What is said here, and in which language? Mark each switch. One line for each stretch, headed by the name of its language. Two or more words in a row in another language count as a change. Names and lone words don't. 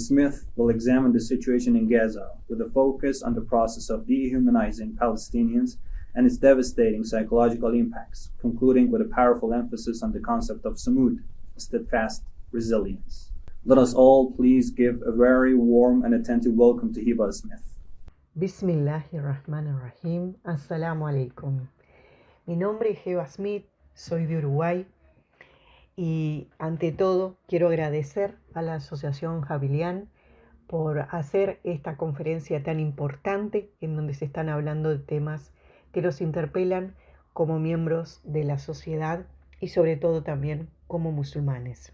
English: Smith will examine the situation in Gaza with a focus on the process of dehumanizing Palestinians and its devastating psychological impacts, concluding with a powerful emphasis on the concept of samud, steadfast resilience. Let us all please give a very warm and attentive welcome to Heba Smith.
Arabic: Bismillahirrahmanirrahim. السلام عليكم.
Spanish: Mi nombre es Heba Smith, soy de Uruguay y ante todo quiero agradecer a la Asociación Javilián por hacer esta conferencia tan importante en donde se están hablando de temas que los interpelan como miembros de la sociedad y sobre todo también como musulmanes.